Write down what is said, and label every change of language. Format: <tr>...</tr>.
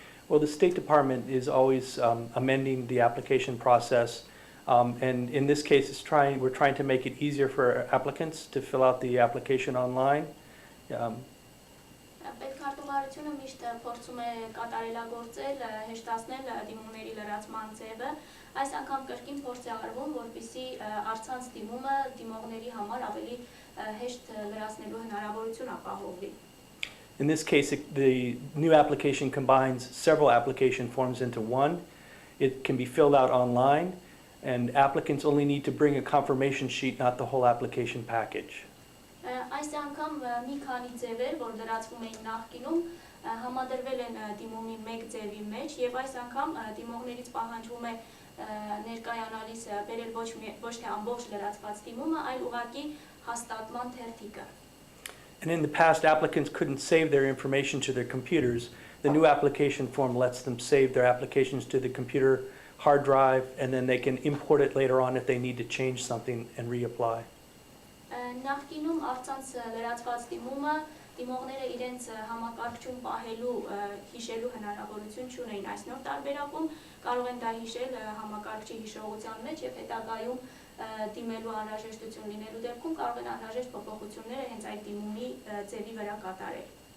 <en>Well, the State Department is always amending the application process. And in this case, we're trying to make it easier for applicants to fill out the application online.</en> <hy>Պետքարտուղարությունը միշտ փորձում է կատարելագործել, հեշտացնել դիմումների լրացման ձևը։ Այս անգամ կրկին փորձ է արվում, որպեսզի առցանց դիմումը դիմողների համար ավելի հեշտ լրացնելու հնարավորություն ապահովվի։</hy> <en>In this case, the new application combines several application forms into one. It can be filled out online, and applicants only need to bring a confirmation sheet, not the whole application package.</en> <hy>Այս անգամ մի քանի ձևեր, որ լրացվում էին նախկինում, համադրվել են դիմումի մեկ ձևի մեջ, եւ այս անգամ դիմողներից պահանջվում է ներկայանալիս բերել ոչ թե ամբողջ լրացված դիմումը, այլ ուղղակի հաստատման թերթիկը։</hy> <en>And in the past, applicants couldn't save their information to their computers. The new application form lets them save their applications to the computer hard drive, and then they can import it later on if they need to change something and reapply.</en> <hy>Նախկինում առցանց լրացված դիմումը դիմողները իրենց համակարգչում պահելու, հիշելու հնարավորություն չունեին։ Այս նոր տարբերակում կարող են դա հիշել համակարգչի հիշողության մեջ եւ հետագայում դիմելու անհրաժեշտություն լինելու դեպքում կարող են անհրաժեշտ փոփոխությունները հենց այդ դիմումի ձևի վրա կատարել։</hy>